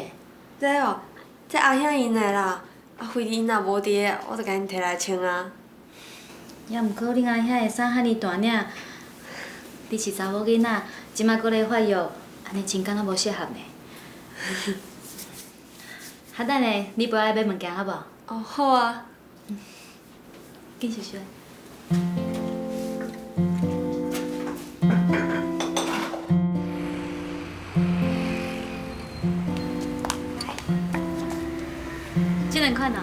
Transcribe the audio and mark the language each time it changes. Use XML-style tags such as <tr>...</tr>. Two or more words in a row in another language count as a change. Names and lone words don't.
<nan>这哦，这阿兄因的啦。非你因若无伫，我就甲因摕来穿啊。也毋过恁阿兄的衫遐尼大领，你是查某囡仔，即摆搁咧发育，安尼穿敢若无适合呢。哈等下，你陪我来买物件好无？哦，好啊。紧收收。这两款哦。</nan>